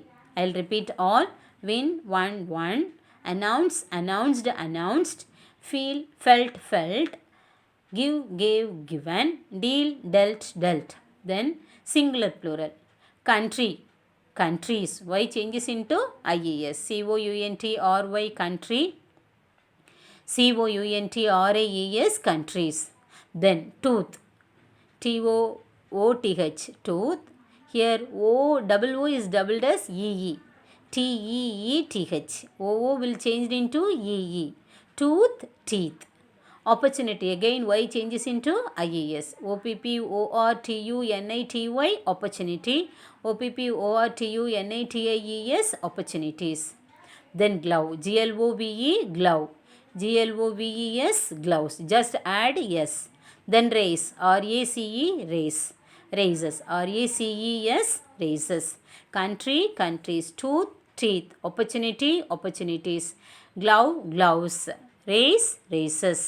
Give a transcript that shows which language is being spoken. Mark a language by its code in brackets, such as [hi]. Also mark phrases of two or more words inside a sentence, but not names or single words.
[en] I'll repeat all. Win, won, won. Announce, announced, announced. Feel, felt, felt. Give, gave, given. Deal, dealt, dealt. Then singular plural. Country, countries. Y changes into IES. C-O-U-N-T-R-Y, country. C-O-U-N-T-R-A-E-S, countries. Then tooth, T-O-O-T-H, tooth. Here O, double O is doubled as E-E. T-E-E-T-H. O-O will change into E-E. Tooth, teeth. Opportunity, again Y changes into IES. O-P-P-O-R-T-U-N-I-T-Y, opportunity. O-P-P-O-R-T-U-N-I-T-I-E-S, opportunities. Then glove, G-L-O-V-E, glove. G-L-O-V-E-S, gloves. Just add S. Then race, R-A-C-E, race. Races, R-A-C-E-S, races. Country, countries. Tooth, teeth. Opportunity, opportunities. Glove, gloves. Race, races.